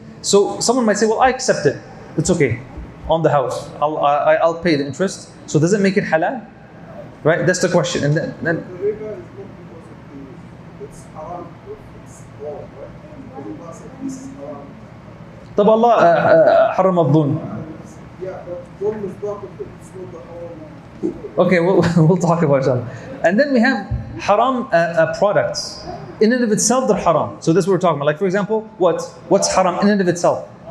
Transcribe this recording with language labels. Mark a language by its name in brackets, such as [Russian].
[English] So someone might say, well, I accept it. It's okay. On the house, I'll pay the interest. So does it make it halal? Right? That's the question. And then the riba is not because it's haram, it's wrong, right? The riba said this is haram. [Arabic] طب Allah حرم الظلم. [English] Yeah, but dhulm is part of it. It's not the whole. Okay, we'll talk about that. And then we have haram products. In and of itself, they're haram. So this is what we're talking about. Like for example, what's haram in and of itself?